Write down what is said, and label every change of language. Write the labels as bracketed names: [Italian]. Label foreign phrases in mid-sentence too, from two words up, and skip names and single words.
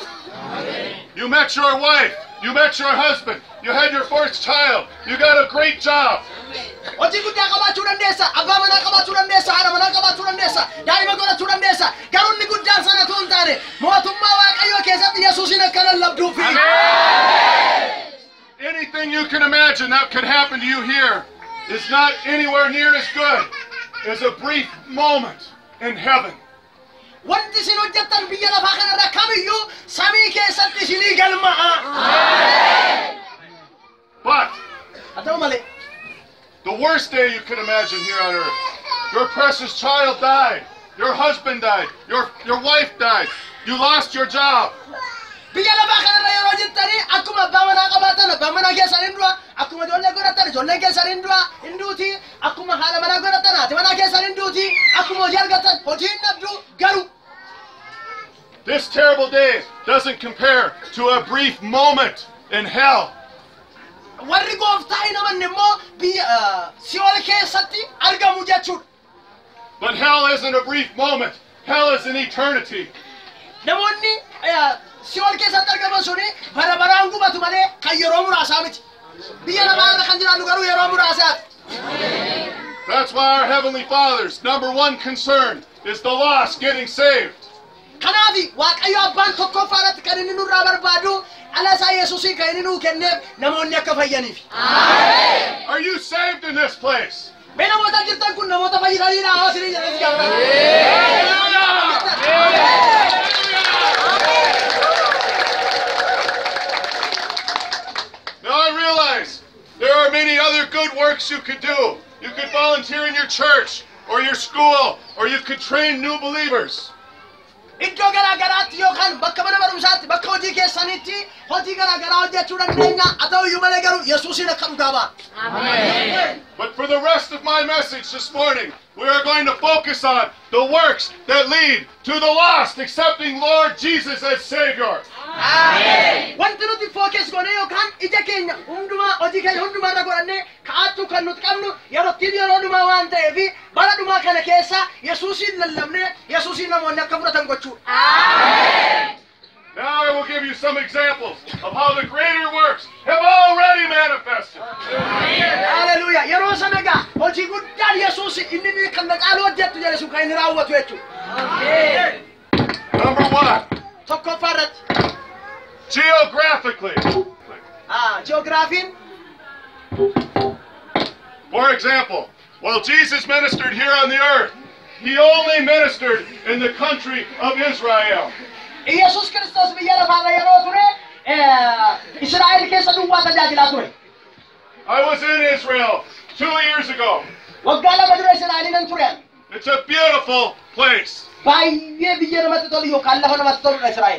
[English] You met your wife. You met your husband. You had your first child. You got a great job. [Oromo] Hojii guddaa qabaachuu dandeessa, abbaa manaa qabaachuu dandeessa, haadha manaa qabaachuu dandeessa, daa'ima godhachuu dandeessa. Garuu inni guddaan sana osoo hin taane mootummaa waaqayyoo keessatti Yesuusin akka lallabduufi. [English] Anything you can imagine that could happen to you here is not anywhere near as good as a brief moment in heaven. [Oromo] Wanti isin hojjettan biyya lafaa kanarra kamiyyuu samii keessatti isinii galma'a. [English] But [Oromo] haa ta'u malee [English] the worst day you can imagine here on earth, your precious child died, your husband died, your wife died, you lost your job. [Oromo] Biyya lafaa kanarra yeroo jettanii akkuma abbaa manaa qabaatan abbaa manaa keessan hin du'a, akkuma ijoollee godhatan ijoolleen keessan hin du'a hin duuti, akkuma haadha manaa godhatan haati manaa keessan hin duuti, akkuma hojii argatan hojii hin dhabdu garuu. [English] This terrible day doesn't compare to a brief moment in hell. [Oromo] Warri gooftaa hin amanne immoo biyya Si'ool keessatti argamu jechuudha. [English] But hell isn't a brief moment. Hell is an eternity. [Oromo] Namoonni Si'ool keessatti argaman suni bara baraan gubatu malee kan yeroo muraasaa miti. Biyya lafaa irra kan jiraannu garuu yeroo muraasaati. [English] That's why our Heavenly Father's number one concern is the lost getting saved. [Oromo] Kanaafi waaqayyo abbaan tokkoffaarratti kan inni nurraa barbaadu ala isaa Yesuusii kan inni nuu kenneef namoonni akka fayyaniif. [English] Are you saved in this place? [Oromo] Mee namoota jirtan kun namoota fayyadaniidha hawaasni jedhanii gaafatan. [English] Now I realize there are many other good works you could do. You could volunteer in your church or your school, or you could train new believers. [Oromo] Iddoo garaa garaatti yookaan bakka mana barumsaatti bakka hojii keessanitti hojii garaa garaa hojjechuu dandeenya haa ta'u iyyuu malee garuu Yesuusin akka dhugaa ba'a. [English] Amen. But for the rest of my message this morning, we are going to focus on the works that lead to the lost accepting Lord Jesus as Savior. Amen. [Oromo] Wanti nuti focus goone yookaan ija keenya hundumaa hojii keenya hundumaa irra godhannee ka'aachuu kan nuti qabnu yeroo dhumaa waan ta'eef bara dhumaa kana keessa Yesuusin lallabnee Yesuusin namoonni akka fudhatan gochuudha. [English] Amen. Now I will give you some examples of how the greater works have already manifested. Hallelujah. [Oromo] Yeroo sana gaa hojii guddaan Yesuus inni kan caalu hojjetu jedhe sun kan inni raawwatu jechuudha. [English] Number one. [Oromo] Tokkoffaarratti. [English] Geographically. [Oromo] Geographiin. [English] For example, while Jesus ministered here on the earth, he only ministered in the country of Israel. [Oromo] Yesus Kristos biyya lafaarra yeroo ture Israa'el keessa duwwaa tajaajilaa ture. [English] I was in Israel 2 years ago. [Oromo] Waggaa lama dura Israa'eliin ture. [English] It's a beautiful place. [Oromo] Baay'ee biyya namatti tolu yookaan lafa namatti toludha Israa'el.